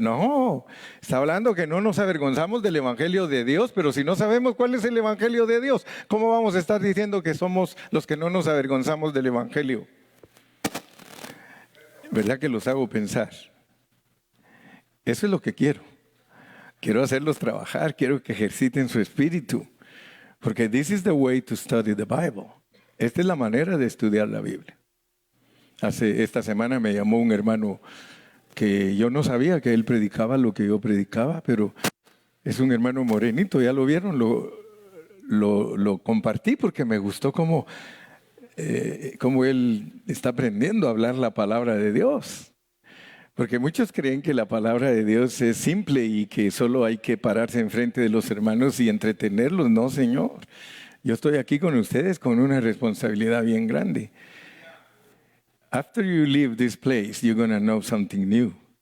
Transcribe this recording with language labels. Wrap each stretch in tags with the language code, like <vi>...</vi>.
<es>No, está hablando que no nos avergonzamos del evangelio de Dios, pero si no sabemos cuál es el evangelio de Dios, ¿cómo vamos a estar diciendo que somos los que no nos avergonzamos del evangelio? ¿Verdad que los hago pensar? Eso es lo que quiero. Quiero hacerlos trabajar, quiero que ejerciten su espíritu. Porque</es> <en>this is the way to study the Bible.</en> <es>Esta es la manera de estudiar la Biblia. Esta semana me llamó un hermano que yo no sabía que él predicaba lo que yo predicaba, pero es un hermano morenito, ya lo vieron, lo compartí porque me gustó cómo él está aprendiendo a hablar la palabra de Dios. Porque muchos creen que la palabra de Dios es simple y que solo hay que pararse enfrente de los hermanos y entretenerlos. No, Señor. Yo estoy aquí con ustedes con una responsabilidad bien grande.</es> <en>After you leave this place, you're going to know something new.</en>